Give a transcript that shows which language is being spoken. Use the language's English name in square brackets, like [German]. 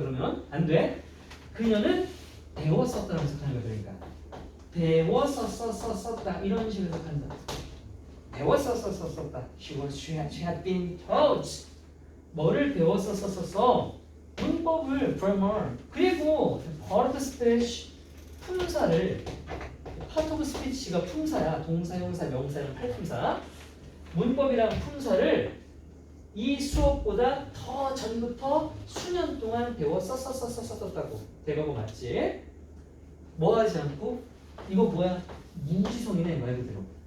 [Korean] 그러면 안 돼. 그녀는 배웠었다라고 해석하는 거야. 그러니까 배웠었다 이런 식으로 해석한다. 배웠었다. [English] She had been taught. [Korean] 뭐를 배웠었어? 문법을 grammar. 그리고 part of speech 품사를 part of speech가 품사야. 동사, 형사, 명사는 팔품사. 문법이랑 품사를 이 수업보다 더 전부터 수년 동안 배웠었다고. 대가고 맞지? 뭐 하지 않고 이거 뭐야? 무지성이네 말 그대로.